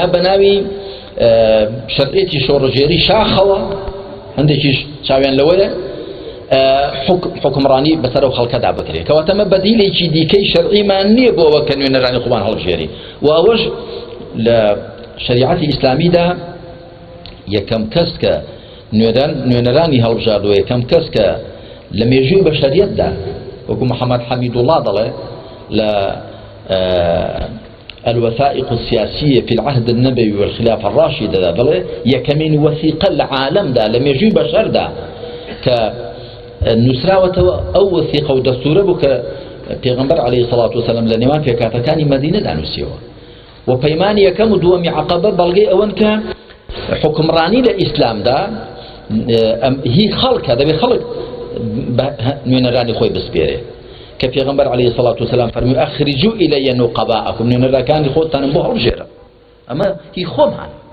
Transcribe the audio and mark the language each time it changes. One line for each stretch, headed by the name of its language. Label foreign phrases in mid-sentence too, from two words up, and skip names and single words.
Central Kurdish: بەناوی شەرعێتی شۆڕەژێری شاخەوە هەندێکیش چاویان لەوەیە حکمڕانی بەسەر ئەو خەڵکەدا بکرێت کەواتەمە بەدیلێکی دیکەی شەرعیمان نییە بۆ ئەوە کە نوێنەرانی خۆمان هەڵبژێری و ئەوەش لە شەریعەتی ئیسلامیدا یەکەم کەس کە نوێنەرانی هەڵبژاردووە یەکەم کەس کە لە مێژووی بەشەریەتدا وەکو محەممەد حەمیدوڵڵا دەڵێ لە الوثائق السياسية في العهد النبوي والخلافة الراشدة دەڵێ یەکەمین وەثیقە لە عالەمدا لە مێژووی بەشەردا کە نووسراوەتەوە ئەو وەثیقە و دەستورە بوو کە پێغەمبەر
Arabic: عەلەیهی سەڵات وسەلام
Central Kurdish: لە نێوان پێکاتەکانی مەدینەدا نووسیەوە و پەیمانی یەکەم و دووەمی عەقەبە بەڵگەی ئەوەن کە حکمڕانی لە ئیسلامدا هی خەڵکە دەبێت خەڵک نوێنەرانی خۆی بسپێرێ کە پێغەمبەر عەلەیهی سەڵات وسەلام فەرمووی
Arabic: ئەخرجوا إلي نقباءكم
Central Kurdish: نوێنەرەکانی خۆتانم بۆ هەڵبژێرە ئەمە هی خۆمان.